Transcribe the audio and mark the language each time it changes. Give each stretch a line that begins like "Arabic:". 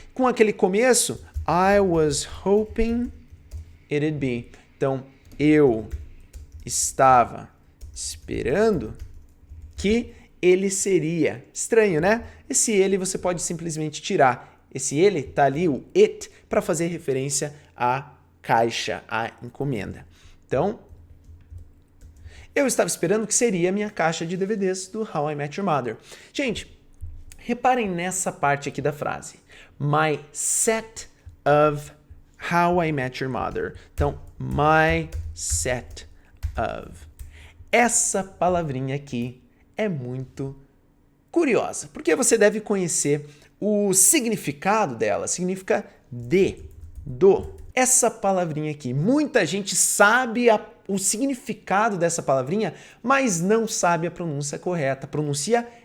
Portuguese: Com aquele começo,
English: I was hoping it'd be.
Portuguese: Então, eu estava esperando que ele seria. Estranho, né? Esse ele você pode simplesmente tirar. Esse ele tá ali, o it, para fazer referência à caixa, à encomenda. Então, eu estava esperando que seria a minha caixa de DVDs do How I Met Your Mother. Gente, reparem nessa parte aqui da frase.
English: My set of How I Met Your Mother. Então, my set of.
Portuguese: Essa palavrinha aqui é muito curiosa, porque você deve conhecer o significado dela. Significa do. Essa palavrinha aqui, muita gente sabe o significado dessa palavrinha, mas não sabe a pronúncia correta. Pronuncia